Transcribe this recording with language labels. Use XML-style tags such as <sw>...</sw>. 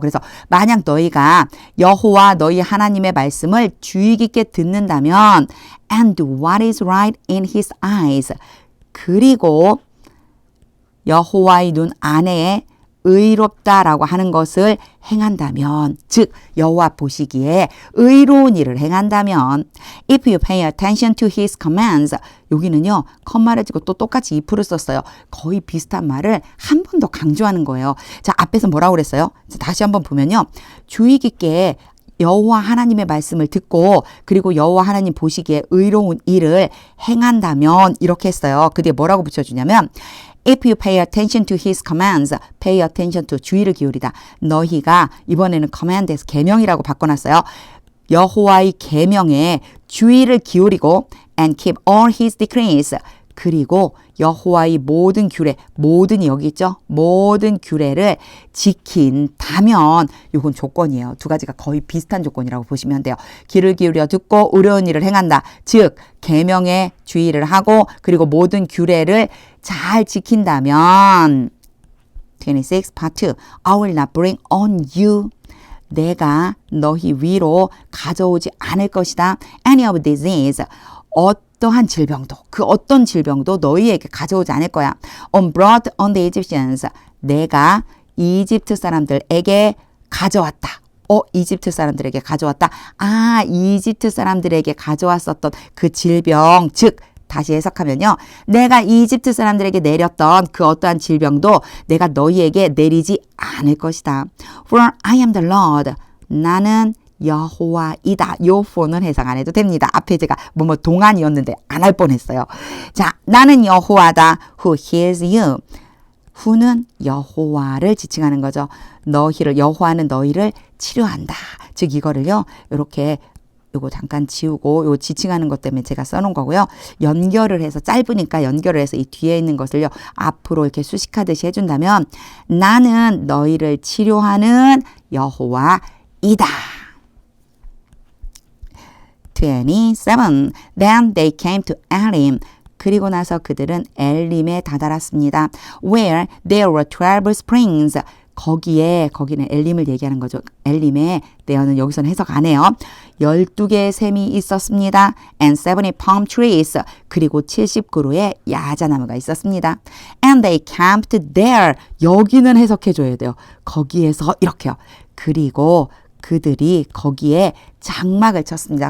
<ko>그래서 만약 너희가 여호와 너희 하나님의 말씀을 주의 깊게 듣는다면</ko> <en>and do what is right in his eyes</en> <ko>그리고 여호와의 눈 안에 의롭다라고 하는 것을 행한다면 즉 여호와 보시기에 의로운 일을 행한다면</ko> <en>if you pay attention to his commands</en> <ko>여기는요 컴마를 찍고 또 똑같이 if를 썼어요. 거의 비슷한 말을 한 번 더 강조하는 거예요. 자 앞에서 뭐라고 그랬어요? 자, 다시 한번 보면요 주의 깊게 여호와 하나님의 말씀을 듣고 그리고 여호와 하나님 보시기에 의로운 일을 행한다면 이렇게 했어요. 그 뒤에 뭐라고 붙여주냐면</ko> <en>If you pay attention to his commands, pay attention to</en> <ko>주의를 기울이다. 너희가 이번에는 command에서 계명이라고 바꿔놨어요. 여호와의 계명에 주의를 기울이고</ko> <en>and keep all his decrees.</en> <ko>그리고 여호와의 모든 규례, 모든 여기 있죠? 모든 규례를 지킨다면 이건 조건이에요. 두 가지가 거의 비슷한 조건이라고 보시면 돼요. 귀를 기울여 듣고 의로운 일을 행한다. 즉 계명에 주의를 하고 그리고 모든 규례를 잘 지킨다면 26 part 2</ko> <en>I will not bring on you</en> <ko>내가 너희 위로 가져오지 않을 것이다.</ko> <en>Any of disease</en> <ko>어떠한 질병도 그 어떤 질병도 너희에게 가져오지 않을 거야.</ko> <en>On brought on the Egyptians</en> <ko>내가 이집트 사람들에게 가져왔다. 이집트 사람들에게 가져왔다. 아 이집트 사람들에게 가져왔었던 그 질병 즉 다시 해석하면요. 내가 이집트 사람들에게 내렸던 그 어떠한 질병도 내가 너희에게 내리지 않을 것이다.</ko> <en>For I am the Lord.</en> <ko>나는 여호와이다. 요 for는 해석 안 해도 됩니다. 앞에 제가 뭐 동안이었는데 안 할 뻔했어요. 자, 나는 여호와다.</ko> <en>Who heals you.</en> <ko>who는 여호와를 지칭하는 거죠. 여호와는 너희를 치료한다. 즉 이거를요. 이렇게 요거 잠깐 지우고 요 지칭하는 것 때문에 제가 써놓은 거고요. 연결을 해서 짧으니까 연결을 해서 이 뒤에 있는 것을요. 앞으로 이렇게 수식하듯이 해준다면 나는 너희를 치료하는 여호와이다.</ko> <en>27. Then they came to Elim.</en> <ko>그리고 나서 그들은 엘림에 다다랐습니다.</ko> <en>Where there were 12 springs.</en> <ko>거기는 엘림을 얘기하는 거죠. 엘림에 there는 여기서는 해석 안 해요. 12개의 샘이 있었습니다.</ko> <en>And 70 palm trees.</en> <ko>그리고 70그루의 야자나무가 있었습니다.</ko> <en>And they camped there.</en> <ko>여기는 해석해 줘야 돼요. 거기에서 이렇게요. 그리고 그들이 거기에 장막을 쳤습니다.</ko>